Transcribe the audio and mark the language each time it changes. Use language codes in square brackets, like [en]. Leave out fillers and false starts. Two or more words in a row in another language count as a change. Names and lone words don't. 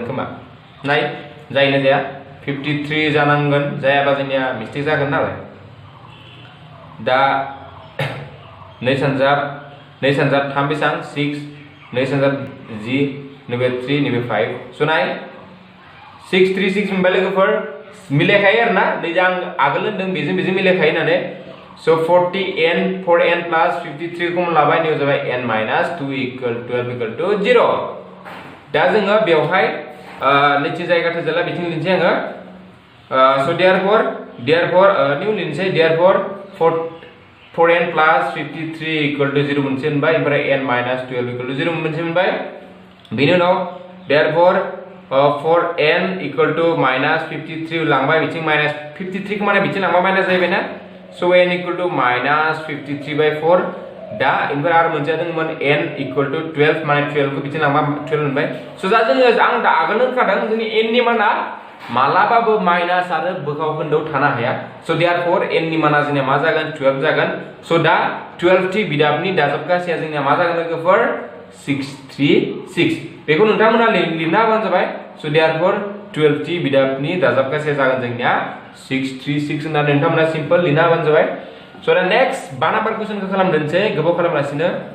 [brx] खोमा नाय जायना जाया 53 जानांगोन जायाबा जोंनिया मिस्टेक जागोन नालाय दा 2 सानजाब 3 बेसां 6 2 सानजाब जि नैबे 3 नैबे 5 स' नाय 6 3 6 मोनबाय लोगोफोर मिलायखायो आरोना नै आं आगोल होनदों बेजों मिलायखायो होननानै स' 4n plus 53 कमन लाबाय नियाव जाबाय n [en] minus 2 equal 12 equal to 0 [brx] दा जोङो बेवहाय नैथि जायगा थोजाला बिथिं लिरनोसै आङो स' therefore निउ लिरनोसै therefore [en] 4n plus 53 equal to 0 [brx] मोनसे मोनबाय ओमफ्राय [en] n minus 12 equal to 0 [brx] मोनसे मोनबाय बेनि उनाव therefore [en] 4n equal to minus 53 [brx] लांबाय बिथिं minus 53 को माने बिथिं लांबा माइनास जाहैबाय ना [en] so n equal to minus 53/4 [brx] दा इनफोर आरो मोनसे दंमोन [en] n equal to 12 [brx] माने 12 को बिथिं लांबा 12 मोनबाय so दा जोङो आं दा आगोल होनखादों जोंनि n नि माना मालाबाबो माइनास आरो बोखाव खोन्दोआव थानो हाया so therefore n नि माना जोंनिया मा जागोन 12 जागोन so दा 12 थि बिदाबनि दाजाबगासेया जोंनिया मा जागोन लोगोफोर 636 बेखौ नोंथांमोना लिरना होबानो जाबाय so therefore 12 थि बिदाबनि दाजाबगासेया जागोन जोंनिया 636 होननानै नोंथांमोना सिम्पल लिरना होबानो जाबाय so दा नेक्स्ट 5 नाम्बार कुइसनखौ खालामदोंसै गोबाव खालामगासिनो